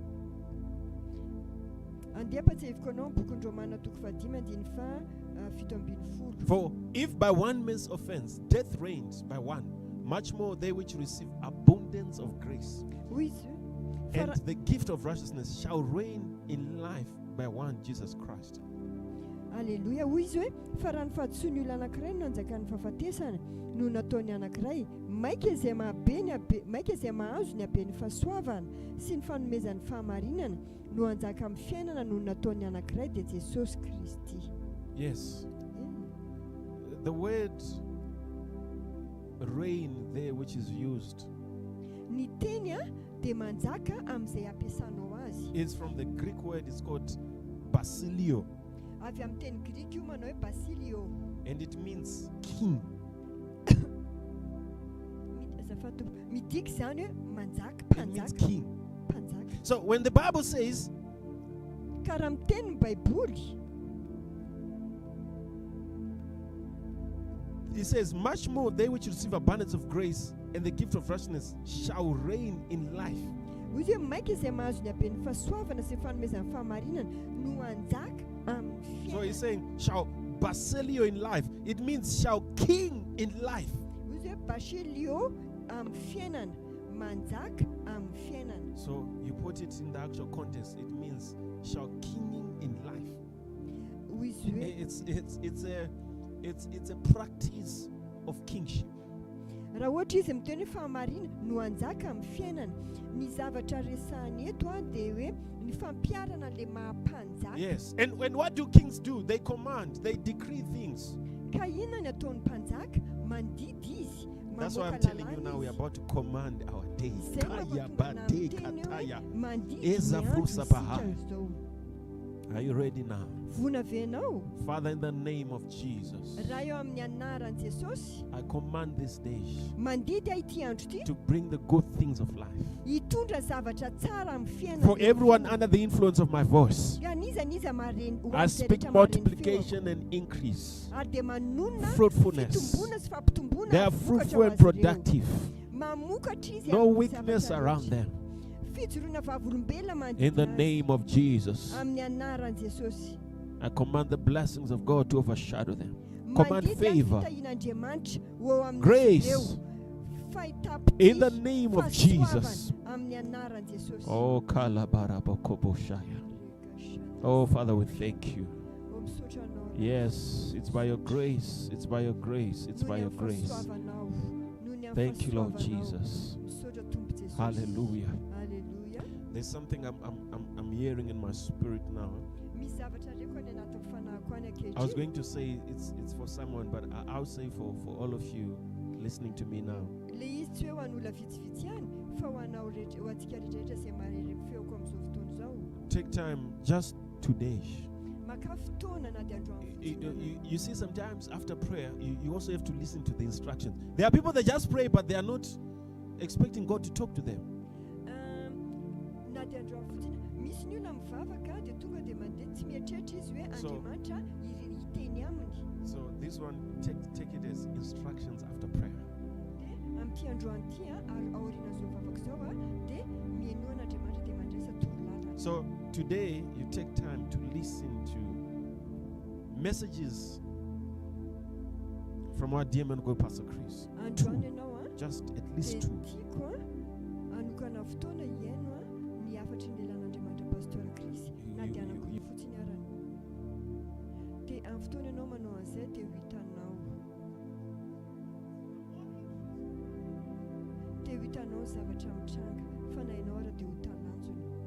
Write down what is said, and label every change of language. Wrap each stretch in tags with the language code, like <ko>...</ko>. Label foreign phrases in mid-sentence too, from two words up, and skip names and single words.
<en>For if by one man's offense death reigns by one, much more they which receive abundance of grace and the gift of righteousness shall reign in life by one Jesus Christ. Alleluia.</en> <mg>Hoy izy hoe fa raha ny fahadisoa ny olona anankiray no nanjakan'ny fahafatesana no nataony anankiray, maika izay mahazo ny habeny fahasoavana sy ny fanomezan'ny fahamarinana no anjaka amin'ny fiainana no nataony anankiray dia Jesosy Kristy.</mg> <en>Yes. The word reign there which is used</en> <mg>Ny teny dia manjaka amin'izay ampiasanao azy.</mg> <en>is from the Greek word, it's called basilio,</en> <mg>Avy amin'ny teny Grika io manao hoe basilio.</mg> <en>and it means king.</en> <mg>Midika izany hoe manjaka,</mg> <en>It means</en> <mg>mpanjaka,</mg> <en>king.</en> <mg>mpanjaka.</mg> <en>So when the Bible says</en> <mg>Ka raha miteny ny Baiboly,</mg> <en>it says, much more they which receive abundance of grace and the gift of righteousness shall reign in life.</en> <mg>hoy izy hoe maika izay mahazo ny habeny fahasoavana sy ny fanomezan'ny fahamarinana no anjaka amin'ny</mg> <en>So he's</en> <mg>fiainana.</mg> <en>saying, shall basilio in life. It means shall king in life.</en> <mg>Hoy izy hoe basilio amin'ny fiainana, manjaka amin'ny fiainana.</mg> <en>So you put it in the actual context, it means shall kinging in life.</en> <mg>Hoy izy hoe</mg> <en>It's a practice of kingship.</en> <mg>raha ohatra izy miteny hoe fahamarina no anjaka amin'ny fiainana, ny zavatra resahany eto dia hoe ny fampiarana le mahampanjaka.</mg> <en>Yes. And what do kings do? They command, they decree things.</en> <mg>Ka inona ny ataon'ny mpanjaka? Mandidy izy,</mg> <en>That's why I'm</en> <mg>mamoaka</mg> <en>telling you</en> <mg>lalàna</mg> <en>now, we're</en> <mg>izy.</mg> <en>about to command our day.</en> <mg>Izay no Kaya mahatonga bade anahy miteny kataya. hoe mandidy Eza ny andro frusa isika baha. izao.</mg> <en>Are you ready now?</en> <mg>Vona ve ianao?</mg> <en>Father, in the name of Jesus,</en> <mg>Raha eo amin'ny anaran'i Jesosy,</mg> <en>I command this day</en> <mg>mandidy ahy ity andro ity,</mg> <en>to bring the good things of life.</en> <mg>hitondra zavatra tsara amin'ny fiainana.</mg> <en>For everyone under the influence of my voice,</en> <mg>Aniza mareny ho</mg> <en>I</en> <mg>amin'izay</mg> <en>speak</en> <mg>rehetra mareny</mg> <en>multiplication and increase,</en> <mg>feo. Ary dia manonona</mg> <en>fruitfulness.</en> <mg>fitomboana sy fampitomboana</mg> <en>They are</en> <mg>vokatra</mg> <en>fruitful</en> <mg>ho</mg> <en>and</en> <mg>azy ireo.</mg> <en>productive.</en> <mg>Mamokatra izy</mg> <en>No</en> <mg>amin'ny</mg> <en>weakness</en> <mg>zavatra</mg> <en>around</en> <mg>rehetra.</mg> <en>them.</en> <mg>Fijoroana vavolombelona</mg> <en>In the</en> <mg>manodidina azy.</mg> <en>name of Jesus,</en> <mg>Amin'ny anaran'i Jesosy.</mg> <en>I command the blessings of God to overshadow them. Command</en> <mg>Mandidy</mg> <en>favor,</en> <mg>fitahian'Andriamanitra ho eo amin'izy</mg> <en>grace,</en> <mg>ireo. Fahitapity,</mg> <en>in the name of Jesus.</en> <mg>fahasoavana amin'ny anaran'i Jesosy.</mg> <en>Oh, Kalabarabokoboshaya. Oh, Father, we thank you.</en> <mg>Oh, misaotra anao.</mg> <en>Yes, it's by your grace. It's by your grace. It's by your</en> <mg>Noho ny</mg> <en>grace.</en> <mg>fahasoavanao. Noho ny</mg> <en>Thank you, Lord</en> <mg>fahasoavanao.</mg> <en>Jesus.</en> <mg>Misaotra Tompo Jesosy.</mg> <en>Hallelujah. Hallelujah. There's something I'm hearing in my spirit now.</en> <mg>Misy zavatra reko any anatin'ny fanahiko any</mg> <en>I was</en> <mg>ankehitriny.</mg> <en>going to say it's for someone, but I'll say for all of you listening to me now.</en> <mg>Le izy tsy hoe ho an'olona vitsivitsy ihany fa ho anao rehetra, ho antsika rehetrarehetra izay marery feoko amin'izao fotoana izao.</mg> <en>Take time just today.</en> <mg>Maka fotoana na dia androany fotsiny.</mg> <en>You see, sometimes after prayer, you also have to listen to the instructions. There are people that just pray, but they are not expecting God to talk to them.</en> <mg>Na dia androany fotsiny, misy ny olona mivavaka dia tonga dia mandeha tsy mieritreritra izy hoe</mg> <en>So-</en> <mg>Andriamanitra hiteny aminy.</mg> <en>So this one, take it as instructions after prayer.</en> <mg>Dia amin'ity androany ity aorian'izao mivavaka izao dia mienoana Andriamanitra dia mandresa torolatana.</mg> <en>So today, you take time to listen to messages from our dear man God, Pastor Chris.</en> <mg>Androany ianao</mg> <en>Just at</en> <mg>dia</mg> <en>least two.</en> <mg>tiako anokana fotoana hiaino ny afatry ny lelan'Andriamanitra Pasteur Chris na dia anankony fotsiny arany. Dia amin'ny fotoana ianao manao an'izay dia ho hitanao. Dia ho hitanao ny zavatra mitranga fa na ianao ara dia ho talanjona.</mg>